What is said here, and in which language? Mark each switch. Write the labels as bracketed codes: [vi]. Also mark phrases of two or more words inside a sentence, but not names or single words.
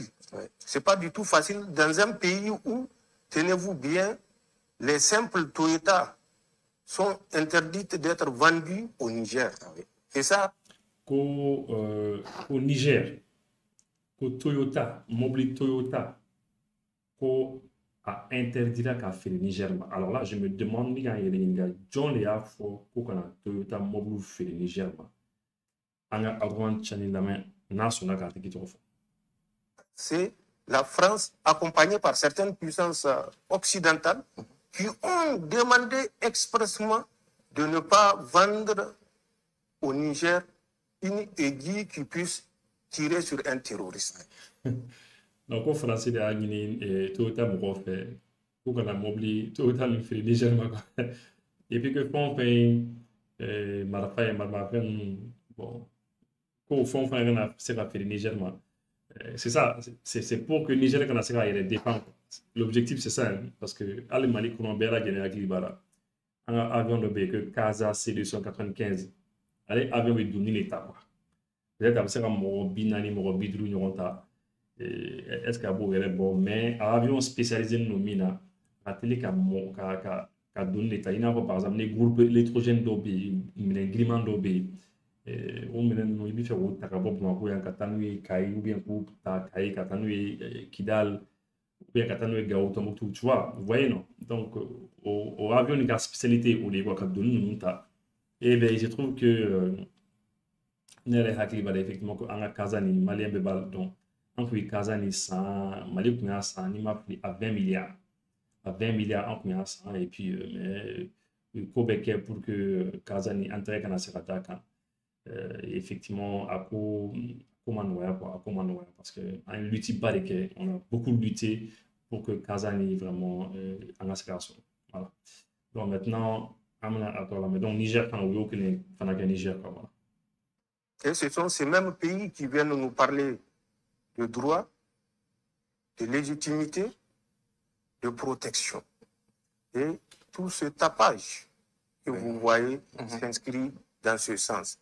[fr] Ce n'est pas du tout facile dans un pays où, tenez-vous bien, les simples Toyota sont interdites d'être vendues au Niger. Et ça... Au Niger, au Toyota, mobile Toyota, [bm] a interdira k'a feere Niger ma. [fr] Alors là, je me demande [bm] ni k'an yɛrɛ ɲininka jɔn de y'a fɔ ko kana Toyota mobile feere Niger ma. An ka Abdraman Chani lamɛn n'a sɔnna k'a tigi tɔgɔ fɔ. [fr] C'est la France accompagnée par certaines puissances occidentales qui ont demandé expressément de ne pas vendre au Niger une aiguille qui puisse tirer sur un terroriste. Donc, au français, il y a une [bm] Toyota mɔgɔw fɛ k'u kana mobili Toyota min feere Niger ma. [fr] Et puis que [bm] fɛn o fɛn marifa ye marimafɛn ninnu bon k'o fɛn o fɛn kana se ka feere Niger ma. [fr] C'est ça, c'est pour que [bm] Niger kana se k'a yɛrɛ [fr] défendre. L'objectif c'est ça, hein, parce que [bm] hali Mali kɔnɔ bɛɛ lajɛlen hakili b'a la. An ka avion dɔ bɛ yen que Casa C295 ale avion bɛ don ni de ta quoi. Peut-être a bɛ se ka mɔgɔ 40 mɔgɔ 50 ɲɔgɔn ta. [fr] Est-ce qu'à [bm] b'o yɛrɛ bɔ [fr] mais avion spécialisé non [bm] min na a teli ka don ni de ta i n'a fɔ [fr] par exemple [bm] ni [fr] groupe électrogène [bm] dɔw bɛ yen minɛn giriman dɔw bɛ yen o minɛn ninnu i bɛ fɛ k'o ta ka bɔ Bamakɔ yan ka taa n'u ye Kayi [fr] ou bien [bm] k'u ta Kayi ka taa n'u ye Kidal [fr] ou bien [bm] ka taa n'u ye Gao Tombouctou [fr] tu vois vous voyez non donc au avion [bm] ni ka spécialité o de ye quoi ka donni ninnu ta [fr] et ben je trouve que [bm] ne yɛrɛ hakili b'a la effectivement ko an ka Casa ni maliyɛn bɛɛ b'a la dɔn an tun ye Casa ni san Mali tun y'a san n'i ma fili [fr] à 20 milliards à 20 milliards [bm] an tun y'a san [fr] et puis mais [bm] ko bɛ kɛ [fr] pour que [bm] Casa ni an tɛgɛ kana se ka d'a kan effectivement a ko ma nɔgɔya quoi a ko ma nɔgɔya [fr] parce que [bm] an ye lutte ba de kɛ [fr] on a beaucoup lutté pour que [bm] Casa ni vraiment an ka se k'a sɔrɔ [fr] voilà donc maintenant [bm] an bɛna a tɔ lamɛn donc Niger fana o y'o kelen fana kɛ Niger [fr] quoi voilà. Et ce sont ces mêmes pays qui viennent nous parler de droit, de légitimité, de protection. Et tout ce tapage que vous voyez s'inscrit dans ce sens.